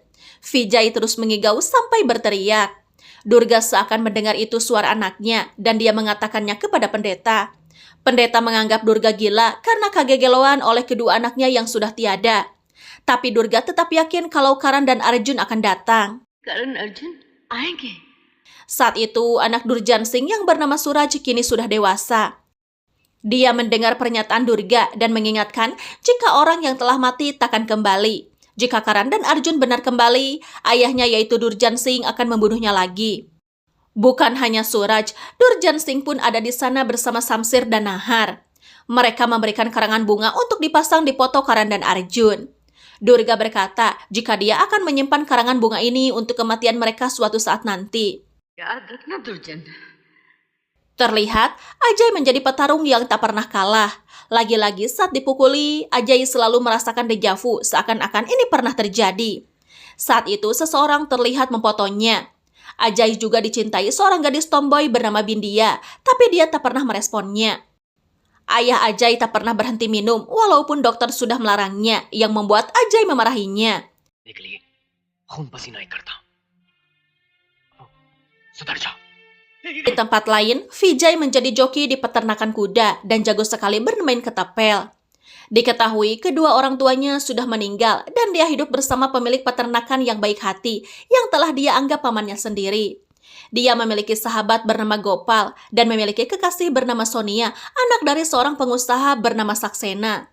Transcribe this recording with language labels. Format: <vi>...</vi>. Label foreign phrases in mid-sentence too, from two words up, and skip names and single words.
<id>Vijay terus mengigau sampai berteriak. Durga seakan mendengar itu suara anaknya dan dia mengatakannya kepada pendeta. Pendeta menganggap Durga gila karena kagegeloan oleh kedua anaknya yang sudah tiada. Tapi Durga tetap yakin kalau Karan dan Arjun akan datang.</id> <hi>Karan Arjun आएंगे.</hi> <id>Saat itu anak Durjan Singh yang bernama Suraj kini sudah dewasa. Dia mendengar pernyataan Durga dan mengingatkan jika orang yang telah mati takkan kembali. Jika Karan dan Arjun benar kembali, ayahnya yaitu Durjan Singh akan membunuhnya lagi. Bukan hanya Suraj, Durjan Singh pun ada di sana bersama Samsir dan Nahar. Mereka memberikan karangan bunga untuk dipasang di foto Karan dan Arjun. Durga berkata jika dia akan menyimpan karangan bunga ini untuk kematian mereka suatu saat nanti.</id> <hi>याद रखना दुर्जन.</hi> <id>Terlihat, Ajay menjadi petarung yang tak pernah kalah. Lagi-lagi saat dipukuli, Ajay selalu merasakan dejavu seakan-akan ini pernah terjadi. Saat itu seseorang terlihat memfotonya. Ajay juga dicintai seorang gadis tomboy bernama Bindia, tapi dia tak pernah meresponnya. Ayah Ajay tak pernah berhenti minum walaupun dokter sudah melarangnya, yang membuat Ajay memarahinya.</id> <hi>निकलिए खून पसीना ही करता सुधर जा.</hi> <id>Di tempat lain, Vijay menjadi joki di peternakan kuda dan jago sekali bermain ketapel. Diketahui kedua orang tuanya sudah meninggal dan dia hidup bersama pemilik peternakan yang baik hati yang telah dia anggap pamannya sendiri. Dia memiliki sahabat bernama Gopal dan memiliki kekasih bernama Sonia, anak dari seorang pengusaha bernama Saksena.</id>